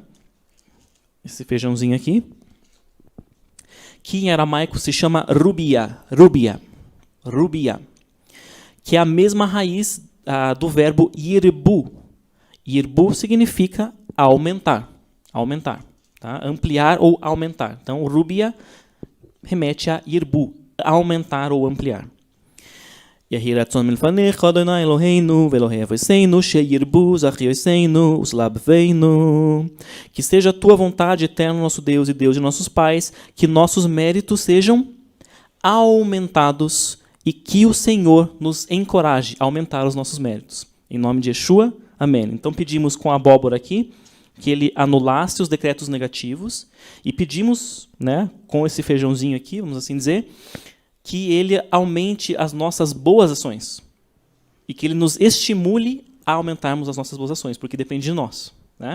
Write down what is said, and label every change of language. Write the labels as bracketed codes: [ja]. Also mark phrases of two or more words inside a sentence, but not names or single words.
[pt] Esse feijãozinho aqui, que em aramaico se chama rubia, que é a mesma raiz do verbo yirbu. Yirbu significa aumentar, tá? Ampliar ou aumentar. Então, rubia remete a yirbu, aumentar ou ampliar. [he] יהי רצון מלפניך אדני אלהינו ואלהי אבותינו שירבו זכויותינו ותלבבנו. [pt] Que seja a tua vontade, eterno nosso Deus e Deus de nossos pais, que nossos méritos sejam aumentados e que o Senhor nos encoraje a aumentar os nossos méritos. Em nome de Yeshua, amém. Então pedimos com a abóbora aqui que ele anulasse os decretos negativos e pedimos, né, com esse feijãozinho aqui, vamos assim dizer, que ele aumente as nossas boas ações e que ele nos estimule a aumentarmos as nossas boas ações, porque depende de nós, né?